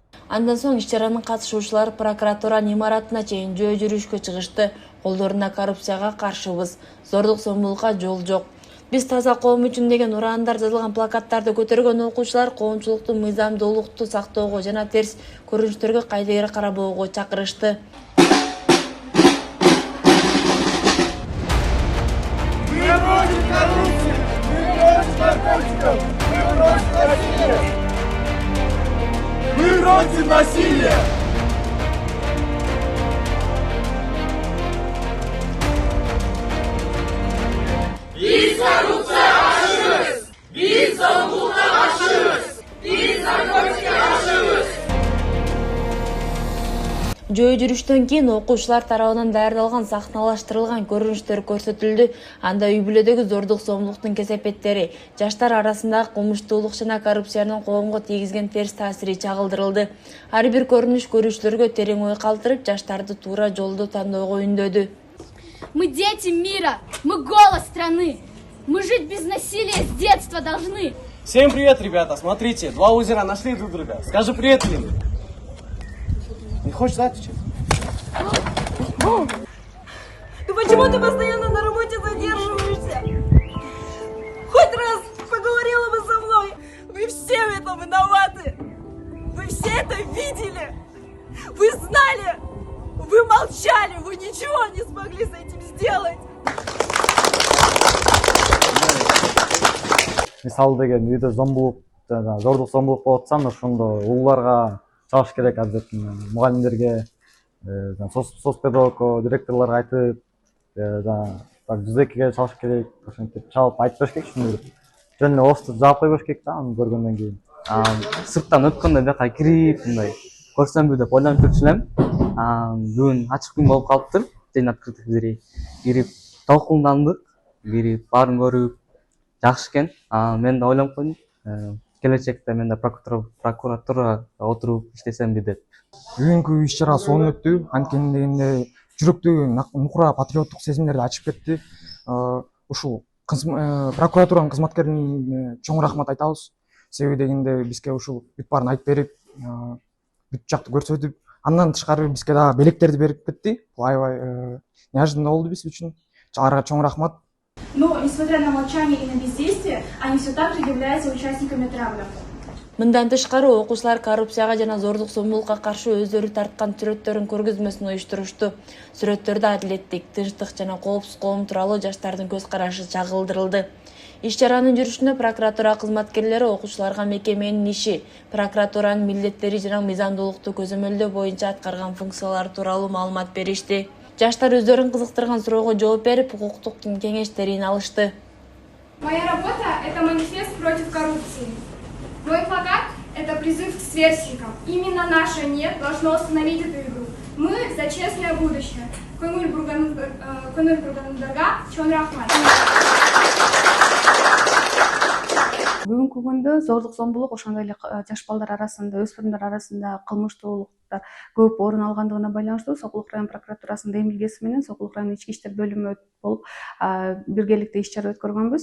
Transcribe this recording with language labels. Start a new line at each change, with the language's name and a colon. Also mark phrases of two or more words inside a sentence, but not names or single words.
Kyrgyz: Андан соң иш-чаранын катышуучулары прокуратуранын имаратына чейин жөө жүрүшкө чыгышты. Колдорунда коррупцияга каршыбыз, зордук зомбулукка жол жок. Биз таза коом үчүн деген ураандар жазылган плакаттарды көтөргөн окуучулар коомчулукту мыйзамдуулукту сактоого жана терс көрүнүштөргө кайдыгер карабоого чакырышты.
Russian: Мы против насилия!
Uzbek: Biz korrupsiya qarshimiz! Biz zo'rlikka qarshimiz! Biz narkotikka qarshimiz!
Kyrgyz: Жөө жүрүштөн кийин окуучулар тарабынан даярдалган сахналаштырылган көрүнүштөр көрсөтүлдү. Анда үй бүлөдөгү зордук зомбулуктун кесепеттери, жаштар арасындагы кылмыштуулук жана коррупциянын коомго тийгизген терс таасири чагылдырылды. Ар бир көрүнүш көрүүчүлөргө терең ой калтырып, жаштарды туура жолду тандоого үндөдү.
Russian: Мы дети мира, мы голос страны. Мы жить без насилия с детства должны. Всем привет, ребята. Смотрите, два озера нашли друг друга. Скажи привет, Лин. Не хочешь отвечать? Ты почему ты постоянно на работе задерживаешься? Хоть раз поговорила бы со мной. Вы все в этом виноваты. Вы все это видели. Вы знали. Вы молчали. Вы ничего не смогли с этим сделать.
Kyrgyz: Мисалы деген үйдө зомбулук, зордук зомбулук болуп атса, ошондо улууларга чыгыш керек, обязательно мугалимдерге, соцпедагогко, директорлорго айтып, так жүзекке чалыш керек, ошентип чалып айтып бериш керек, түшүндүрүп. Жөн эле оозду жаап кой бериш керек да, аны көргөндөн кийин. Сырттан өткөндө бияка кирип, мындай көрсөмбү деп ойлонуп жүрчү элем. Бүгүн ачык күн болуп калыптыр.
Russian: День открытых дверей.
Kyrgyz: Кирип толкундандык, кирип баарын көрүп, жакшы экен. Мен да ойлонуп койдум. Келечекте мен да прокуратурага отуруп иштесемби деп. Бүгүнкү иш-чара сонун өттү. Анткени дегенде жүрөктү нукура патриоттук сезимдерди ачып кетти. Ушул прокуратуранын кызматкерлерине чоң рахмат айтабыз. Себеби дегенде бизге ушул бүт баарын айтып берип, бүт жакты көрсөтүп, андан тышкары бизге дагы белектерди берип кетти. Аябай неожиданно болду биз үчүн. Аларга чоң рахмат.
Russian: Но, несмотря на молчание и на бездействие, они все так же являются участниками травли.
Kyrgyz: Мындан тышкары окуучулар коррупцияга жана зордук зомбулукка каршы өздөрү тарткан сүрөттөрүн көргөзмөсүн уюштурушту. Сүрөттөрдө адилеттик, тынчтык жана коопсуз коом тууралуу жаштардын көз карашы чагылдырылды. Иш-чаранын жүрүшүнө прокуратура кызматкерлери окуучуларга мекеменин иши, прокуратуранын милдеттери жана мыйзамдуулукту көзөмөлдөө боюнча аткарган функциялары тууралуу маалымат беришти. Жаштар өздөрүн кызыктырган суроого жооп берип, укуктук кеңештерин алышты.
Russian: Моя работа – это манифест против коррупции. Мой плакат – это призыв к сверстникам. Именно наше «нет» должно остановить эту игру. Мы за честное будущее.
Kyrgyz: Конур Бургандарга, Чон Рахмат. Бүгүнкү күндө зордук зомбулук ошондой эле жаш балдар арасында, өспүрүмдөр арасында кылмыштуулуктар көп орун алгандыгына байланыштуу Сокулук район прокуратурасынын демилгеси менен Сокулук район ички иштер бөлүмү болуп биргеликте иш-чара өткөргөнбүз.